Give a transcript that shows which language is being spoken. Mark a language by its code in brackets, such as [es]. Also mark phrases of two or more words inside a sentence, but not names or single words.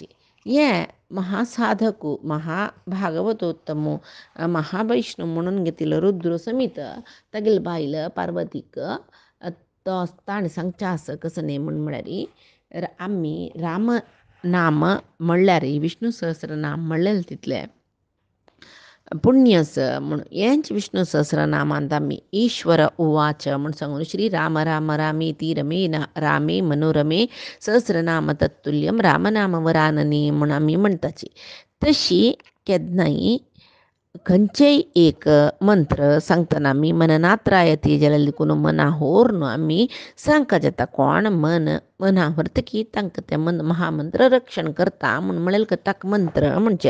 [kok] हे महासाधकू महाभागवतोत्तमू महावैष्णू म्हणून घेतिल्लो रुद्र समीत तागेले बायल पार्वतीक तो ताणें सांगचें आसा कसं न्ही म्हूण म्हळ्यार आमी राम नाम म्हणल्यार विष्णू सहस्रनाम म्हणलें तितलें पुण्यस म्हणून हेंच विष्णू सहस्रनामांत आमी [sa] ईश्वर उवाच [kok] म्हूण सांगून [sa] श्री राम राम रामेति रमे रामे मनोरमे सहस्रनाम तत्तुल्यम रामनाम वराननी [kok] म्हूण आमी म्हणटाची. तशी केन्नाय खंयचेय एक मंत्र सांगतना आमी मननात रायती जाल्यार देखून मना व्हरून आमी सांगता जाता. कोण मना व्हरतकी तांकां तें महामंत्र रक्षण करता म्हूण म्हळें ताका मंत्र म्हणचे.